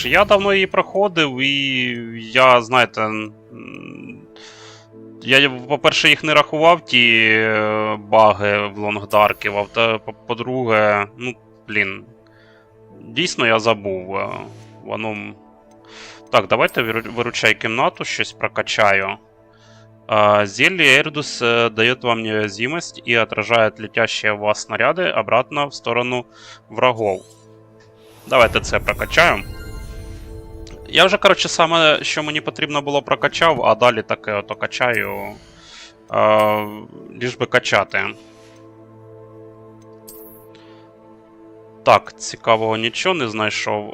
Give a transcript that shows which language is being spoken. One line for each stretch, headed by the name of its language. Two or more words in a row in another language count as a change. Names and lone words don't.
Ukrainian: Я давно її проходив, і я, знаєте, я, по-перше, їх не рахував, ті баги в лонгдарків, а по-друге, ну, блін, дійсно я забув. Воно... Так, давайте виручай кімнату, щось прокачаю.
Russian: Зелье Эрдус дает вам невязимость и отражает летящие в вас снаряды обратно в сторону врагов.
Ukrainian: Давайте це прокачаємо. Я вже, коротше, саме, що мені потрібно було, прокачав, а далі таке ото качаю, ліж би качати. Так, цікавого нічого не знайшов.